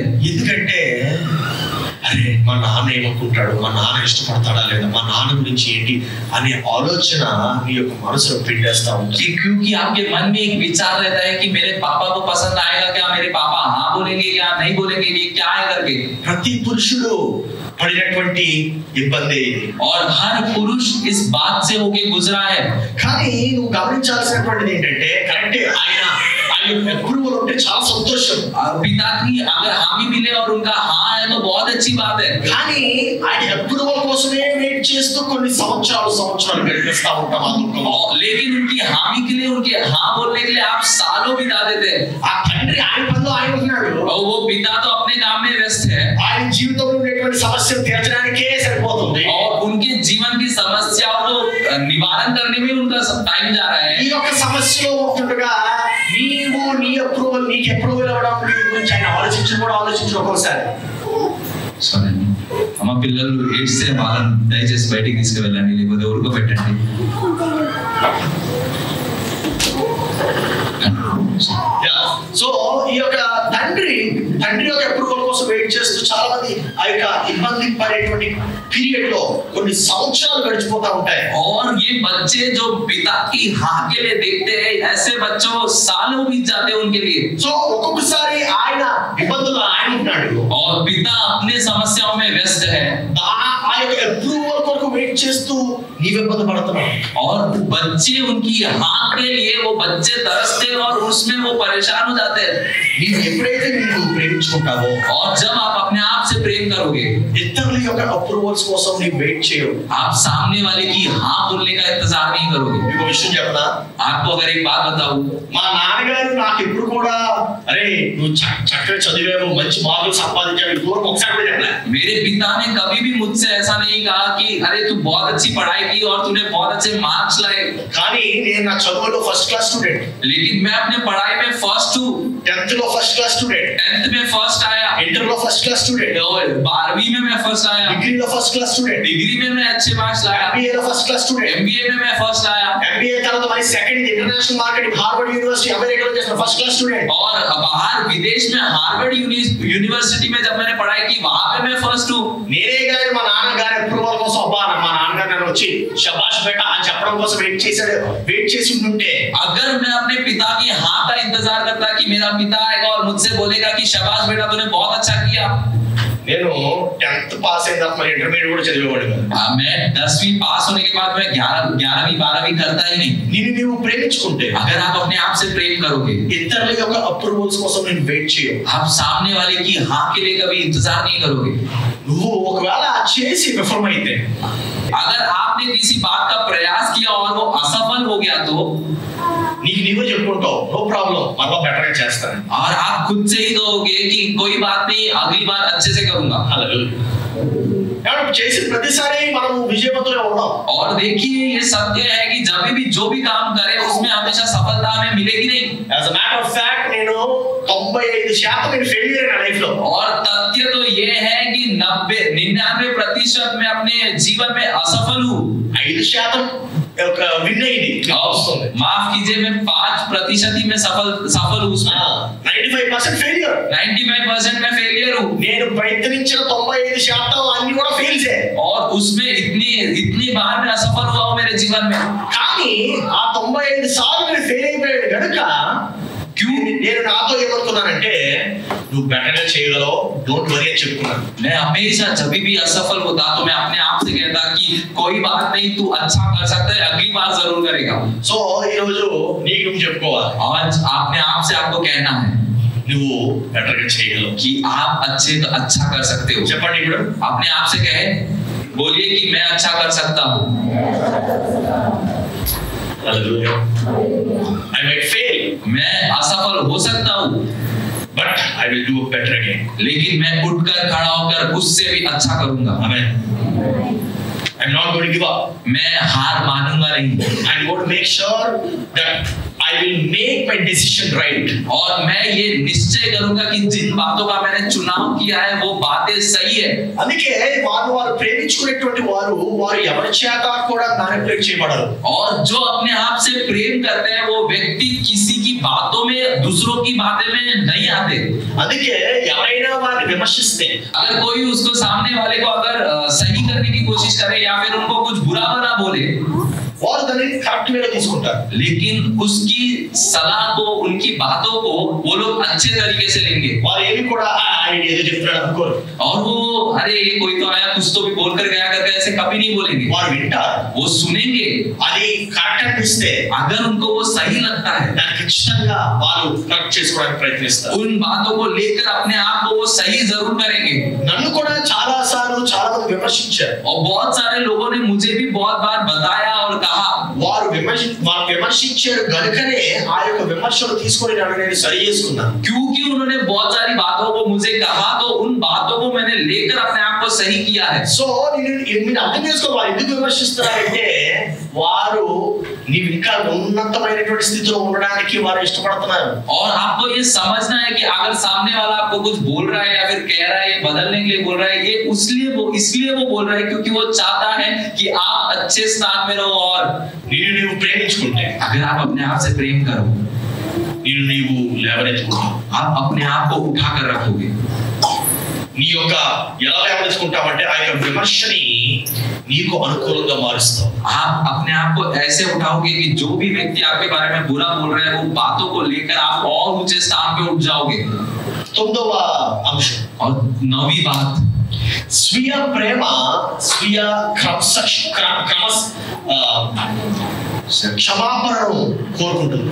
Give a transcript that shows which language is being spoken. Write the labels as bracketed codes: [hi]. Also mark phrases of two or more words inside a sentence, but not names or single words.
[te] ఎందుకంటే అరే మా నాన్న ఏమనుకుంటాడు, మా నాన్న ఇష్టపడతాడా లేదా, మా నాన్న గురించి ఏంటి అనే ఆలోచన నీ యొక్క మనసులో పిండేస్తా ఉంటుంది. [hi] क्योंकि आपके मन में एक विचार रहता है कि मेरे पापा को पसंद आएगा क्या, मेरे पापा हाँ बोलेंगे क्या, नहीं बोलेंगे, ये क्या है करके. [te] ప్రతి పురుషుడు పడినటువంటి ఇబ్బంది ఇది. [hi] और हर पुरुष इस बात से होके गुजरा है. [te] కానీ నువ్వు గమనించాల్సినటువంటిది ఏంటంటే కరెక్టే, ఆయన అప్రూవల్ ఉంటే చాలా సంతోషం. [hi] पिता की अगर हामी भी मिले और उनका हाँ है तो बहुत अच्छी बात है। [te] కానీ ఆయన అప్రూవల్ కోసమే వెయిట్ చేస్తూ కొన్ని సంవత్సరాలు గడిపిస్తా ఉంటాం ఆ దుఃఖంలో. [hi] लेकिन उनकी हामी के लिए, उनके हाँ बोलने के लिए आप सालों बिता देते हैं। [te] ఆ తండ్రి ఆయన పనిలో ఆయన ఉన్నాడు, [hi] और वो पिता तो अपने काम में व्यस्त है, [te] ఆయన జీవితంలో ఉండేటువంటి సమస్యలు తీర్చడానికే సరిపోతుంది. [hi] और उनके जीवन की समस्याओं को निवारण करने में उनका टाइम जा रहा है। [te] ఈ యొక్క సమస్యలో ఉంటుండగా నీకు అప్రూవల్ అవ్వడానికి గురించి ఆయన ఆలోచించడం ఒక్కోసారి. సరే అమ్మ, పిల్లలు ఏడ్స్తే వాళ్ళని దయచేసి బయటికి తీసుకువెళ్ళండి, లేకపోతే ఉడకబెట్టండి. సో ఈ యొక్క తండ్రి యొక్క అప్రూవల్ కోసం వెయిట్ చేస్తూ చాలా మంది ఆ యొక్క ఇబ్బంది పడేటువంటి పీరియడ్ లో కొన్ని సంవత్సరాలు గడిచిపోతా ఉంటాయి. [hi] और ये बच्चे जो पिता की हाँ के लिए देखते हैं, ऐसे बच्चों सालों बीत जाते हैं उनके लिए। [te] సో ఒక్కొక్కసారి ఆయన ఇబ్బందులు ఆయన ఉన్నాడు, [hi] और पिता अपने समस्याओं में व्यस्त है, [te] ఆ యొక్క అప్రూవల్ కొరకు వెయిట్ చేస్తూ నీవు ఇబ్బంది పడుతున్నావు. [hi] और बच्चे उनकी हाँ के लिए वो बच्चे तरसते हैं और उसमें वो परेशान हो जाते हैं। [te] నీవు ఎప్పుడైతే నీవు ప్రేమించుకుంటావో, [hi] और जब आप अपने आप से प्रेम करोगे, [te] ఇతరుల యొక్క అప్రూవల్స్ కోసం నీవు వెయిట్ చేయవు. [hi] आप सामने वाले की हाँ बोलने का इंतजार नहीं करोगे। [te] మీకు విషయం చెప్పనా, [hi] आपको अगर एक बात बताऊं, [te] మా నాన్నగారు నాకు ఎప్పుడు కూడా అరే నువ్వు చక్కగా చదివావు, మంచి మార్కులు సంపాదించావు, ఇంకోటి ఒకసారి కూడా చెప్పలే. [hi] मेरे पिता ने कभी भी मुझसे ऐसा नहीं कहा कि अरे तू बहुत अच्छी पढ़ाई की और तूने बहुत अच्छे मार्क्स लाए। [te] కానీ నేను నా చదువులో [en] first class student, [hi] लेकिन मैं अपने पढ़ाई में फर्स्ट हूँ। [te] 10th లో [en] first class student, [hi] 10th में फर्स्ट आया, [te] ఇంటర్ లో [en] first class student, [hi] 12वीं में मैं फर्स्ट आया, [te] డిగ్రీలో [en] first class student, [hi] डिग्री में मैं अच्छे मार्क्स लाया, [te] MBA లో [en] first class student, [hi] MBA में मैं फर्स्ट आया, [te] MBA తర్వాత మరి [en] second international marketing [te] హార్వర్డ్ యూనివర్సిటీ అమెరికాలో చేసిన [en] first class student. [hi] और बाहर विदेश में हार्वर्ड यूनिवर्सिटी में जब मैंने पढ़ाई की वहां पे मैं फर्स्ट हूँ। [te] నేనే గాని మా నాన్నగారి అప్రూవల్ కోసం అబ్బా మా నాన్నగారు నన్ను వచ్చి [hi] शाबाश बेटा [te] అని చెప్పడం కోసం వెయిట్ చేసి ఉంటుంటే, [hi] अगर मैं अपने पिता की हाँ का इंतजार करता कि मेरा पिता आएगा और मुझसे बोलेगा कि शाबाश बेटा तूने बहुत अच्छा किया, [te] నేను 10th పాస్ అయిన తర్వాత మరి ఇంటర్మీడియట్ కూడా చదివేవాడు కాదు. [hi] मैं 10वीं पास होने के बाद मैं 11वीं 12वीं करता ही नहीं। [te] నీవు ప్రేమించుకుంటే, [hi] अगर आप अपने आप से प्रेम करोगे, [te] ఇతరుల యొక్క అప్రూవల్స్ కోసం నేను వెయిట్ చేయవు. [hi] आप सामने वाले की हाँ के लिए कभी इंतजार नहीं करोगे। [te] నువ్వు ఒకవేళ చేసి విఫలం అయితే, [hi] अगर आपने किसी बात का प्रयास किया और वो असफल हो गया तो [te] నీవే చెప్పుకుంటావు [en] no problem [te] మళ్ళా బెటర్ గా చేస్తాను, [hi] और आप खुद से ही कहोगे कि कोई बात नहीं अगली बार अच्छे से करूंगा। [te] కాబట్టి చేసిన ప్రతిసారి మనం విజయవంతులుగా ఉన్నాం. [hi] और देखिए ये सत्य है कि जब भी जो भी काम करे उसमें हमेशा सफलता हमें मिलेगी नहीं। [en] As a matter of fact [te] నేను 95% నేను ఫెయిలియర్ నా లైఫ్ లో. [hi] और तथ्य तो ये है कि 99% मैं अपने जीवन में असफल हूँ। [te] 5% ఒక విన్ అయింది వస్తుంది. [hi] माफ कीजिए मैं 5% ही मैं सफल हूँ उसमें। [te] 95% ఫెయిలియర్, [hi] 95% मैं फेलियर हूँ। [te] నేను ప్రయత్నించిన 95% అన్ని కూడా ఫెయిల్ చేయ, [hi] और उसमें इतनी बार मैं असफल हुआ हूँ मेरे जीवन में। [te] కానీ ఆ 95 సార్లు నేను ఫెయిల్ అయిపోయాను కనుక నేను నాతో ఏమనుకున్నానంటే నువ్వు బెటర్ గా చేయగలవు, [en] don't worry [te] అని చెప్పుకున్నాను. [hi] मैं हमेशा जब भी असफल होता तो मैं अपने आप से कहता कि कोई बात नहीं तू अच्छा कर सकता है, अगली बार जरूर करेगा। [te] సో ఈ రోజు నీకు నువ్వు చెప్పుకోవాలి, [hi] आज अपने आप से आपको कहना है [te] నువ్వు బెటర్ గా చేయగలవు, [hi] कि आप अच्छा कर सकते हो। [te] చెప్పండి ఇప్పుడు [hi] अपने आप से कहे, बोलिए कि मैं अच्छा कर सकता हूँ। [en] I might fail, [hi] मैं असफल हो सकता हूँ, [en] but I will do better again. [hi] लेकिन मैं उठकर खड़ा होकर उससे भी अच्छा करूंगा। [en] Amen. I'm not going to give up. [hi] मैं हार मानूंगा नहीं। [en] I'm going to make sure that I will make my decision right. [hi] और मैं ये निश्चय करूंगा कि जिन बातों का मैंने चुनाव किया है वो बातें सही है। [te] అందుకే వారు ప్రేమించుకునేటువంటి వారు ఎవరి చేత కూడా మ్యానిపులేట్ చేయబడరు. [hi] और जो अपने आप से प्रेम करते हैं वो व्यक्ति किसी की बातों में, दूसरों की बातें में नहीं आते। [te] అందుకే ఎవరైనా వారిని విమర్శిస్తే, [hi] अगर कोई उसको सामने वाले को अगर सही करने की कोशिश करे या फिर उनको कुछ बुरा भला बोले, [te] వారు దాన్ని [en] correct wayలో [te] తీసుకుంటారు. [hi] लेकिन उसकी सलाह को, उनकी बातों को वो लोग अच्छे तरीके से लेंगे. [te] వారు ఏమి కూడా ఏదో చెప్తున్నాడు అనుకోరు. [hi] और वो अरे ये कोई तो आया कुछ तो भी बोल कर गया करके ऐसे कभी नहीं बोलेंगे. [te] వారు వింటారు, [hi] वो सुनेंगे. [te] అది కరెక్ట్ అనిపిస్తే [hi] अगर उनको वो सही लगता है [te] దాన్ని ఖచ్చితంగా వారు కరెక్ట్ చేసుకోవడానికి ప్రయత్నిస్తారు. [hi] उन बातों को लेकर अपने आप को वो सही जरूर करेंगे. [te] నన్ను కూడా చాలా సార్లు చాలా మంది విమర్శించారు. [hi] और बहुत सारे लोगों ने मुझे भी बहुत बार बताया और कहा. [te] వారు విమర్శించారు గనుకనే ఆ యొక్క విమర్శలు తీసుకొని నేను సరి చేసుకున్నాను. [hi] क्योंकि उन्होंने बहुत सारी बातों को मुझे कहा तो उन बातों को मैंने लेकर अपने आप को सही किया है. [te] సో నేను అర్థం చేసుకోవాలి ఎందుకు విమర్శిస్తున్నారంటే వారు నీవు ఇంకా ఉన్నతమైనటువంటి స్థితిలో ఉండడానికి వారు ఇష్టపడుతున్నారు. [hi] और आपको ये समझना है कि अगर सामने वाला आपको कुछ बोल रहा है या फिर कह रहा है, ये बदलने के लिए बोल रहा है, ये इसलिए वो बोल रहा है क्योंकि वो चाहता है कि आप अच्छे स्थान में रहो. और [te] నీవు ప్రేమించుకుంటే, [hi] अगर आप अपने आप से प्रेम करो, [te] నీవు లేవనెత్తుకుంటావు. [hi] आप अपने आप को उठा कर रखोगे. [te] నీ యొక్క ఎలా లేవనెత్తుకుంటావంటే ఆ యొక్క విమర్శని నీకు అనుకూలంగా మారుస్తావు. [hi] आप अपने आप को ऐसे उठाओगे कि जो भी व्यक्ति आपके बारे में बुरा बोल रहे हैं वो बातों को लेकर आप और ऊंचे स्थान पे उठ जाओगे. [te] 9వ అంశం, [hi] और 9वीं बात, [te] స్వీయ ప్రేమ, స్వీయ క్షమాపణను కోరుకుంటుంది.